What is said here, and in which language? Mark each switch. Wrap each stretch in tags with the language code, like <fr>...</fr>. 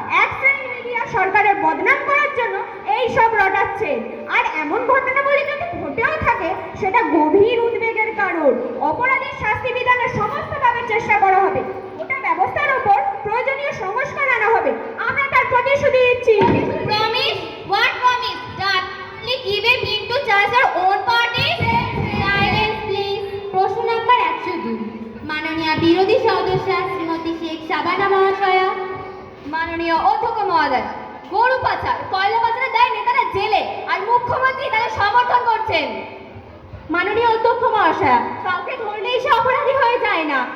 <bn>এক শ্রেণীর মিডিয়া সরকারের বদনাম করার জন্য এই সব রটাচ্ছে, আর এমন ঘটনাবলী যদি ঘটেও থাকে সেটা গভীর উদ্বেগের কারণ। অপরাধীর শাস্তি বিধানের সমস্তভাবে চেষ্টা করা হবে, ওটা ব্যবস্থার উপর প্রয়োজনীয় সংস্কার আনা হবে। আমরা তার প্রতিশ্রুতি দিচ্ছি।</bn> <en>Promise? What promise? That only give a pin to choose our own party? Silence please.</en> <bn>প্রশ্ন নম্বর 102, মাননীয় বিরোধী সদস্য শ্রীমতী শেখ শাবানা মহাশয়া। মাননীয় অধ্যক্ষ মহোদয়, গরু পাচার, কয়লা পাচারের দায়ে নেতারা জেলে, আর মুখ্যমন্ত্রী তাদের সমর্থন করছেন। মাননীয় অধ্যক্ষ মহাশয়া, কাউকে ধরলেই সে অপরাধী হয়ে যায় না।</bn>